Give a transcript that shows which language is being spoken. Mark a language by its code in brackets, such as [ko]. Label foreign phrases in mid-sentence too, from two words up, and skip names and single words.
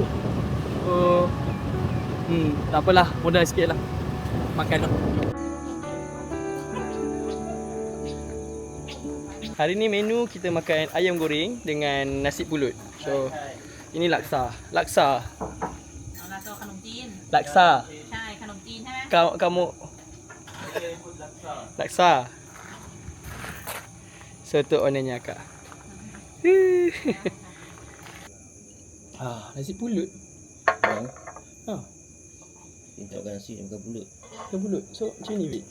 [ms] So tak apalah, modal sikit lah. Makan lah. Hari ni menu kita makan ayam goreng dengan nasi pulut. So ini laksa. Laksa [th] ขนมจีน [ms] Laksa [th] ใช่ขนมจีนใช่ไหม [ms] Kamu Laksa. So tu onenya kak. Nasi pulut. Kita makan nasi makan pulut. Makan pulut. So macam ni Wik.